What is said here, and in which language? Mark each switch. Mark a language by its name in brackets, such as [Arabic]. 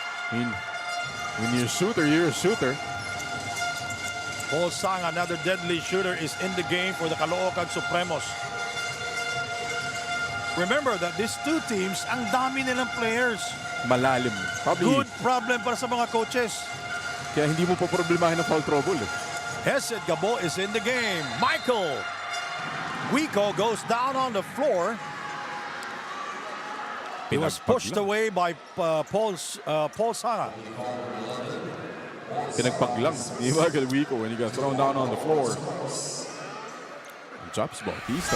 [English] I mean, when you're a shooter, you're a shooter. Paul Sang, another deadly shooter, is in the game for the Caloocan Supremos. Remember that these two teams, [Filipino] ang dami nilang [English] players. [Filipino] Malalim. [English] Probably, Good problem [Filipino] para sa mga [English] coaches. [Filipino] kaya hindi mo pa problemahin ng foul trouble. [English] Hesed Gabo is in the game. Michael Wico goes down on the floor. He was pushed away by Paul Sang. [Filipino] Pinagpaglang ni [English] Michael Wico when he got thrown down on the floor. Drops Bautista.